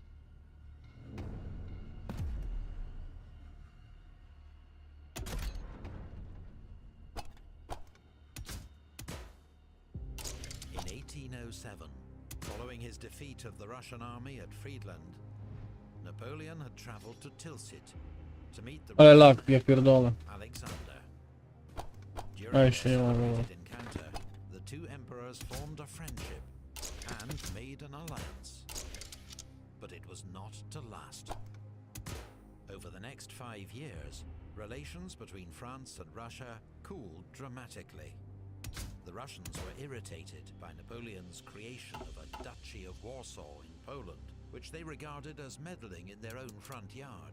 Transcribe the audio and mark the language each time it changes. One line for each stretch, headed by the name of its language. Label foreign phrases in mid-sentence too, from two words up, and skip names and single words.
English: In 1807, following his defeat of the Russian army at Friedland, Napoleon had traveled to Tilsit to meet the
Polish: Ale
English: Russian
Polish: lag, ja pierdolę.
English: Alexander.
Polish: A
English: During
Polish: jeszcze nie
English: this
Polish: ma było.
English: celebrated encounter, the two emperors formed a friendship and made an alliance. But it was not to last. Over the next 5 years, relations between France and Russia cooled dramatically. The Russians were irritated by Napoleon's creation of a Duchy of Warsaw in Poland, which they regarded as meddling in their own front yard.